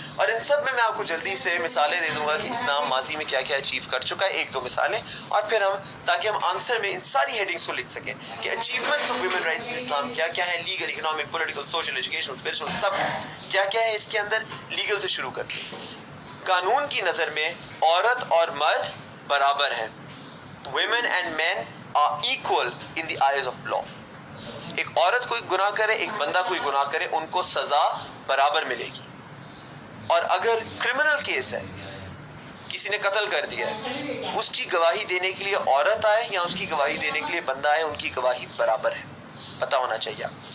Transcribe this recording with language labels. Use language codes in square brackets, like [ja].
[hi] और इन सब में मैं आपको जल्दी से मिसालें दे दूंगा कि इस्लाम माजी में क्या क्या अचीव कर चुका है, 1-2 मिसालें, और फिर हम ताकि हम आंसर में इन सारी हेडिंग्स को लिख सकें कि [en] achievements of women rights in Islam [hi] क्या क्या है, legal, economic, political, social, educational, spiritual, सब क्या क्या है इसके अंदर। लीगल से शुरू करते हैं। कानून की नज़र में औरत और मर्द बराबर हैं। [en] Women and men are equal in the eyes of law. [hi] एक औरत कोई गुनाह करे, एक बंदा कोई गुनाह करे, उनको सज़ा बराबर मिलेगी। और अगर क्रिमिनल केस है, किसी ने कत्ल कर दिया है, उसकी गवाही देने के लिए औरत आए या उसकी गवाही देने के लिए बंदा आए, उनकी गवाही बराबर है, पता होना चाहिए।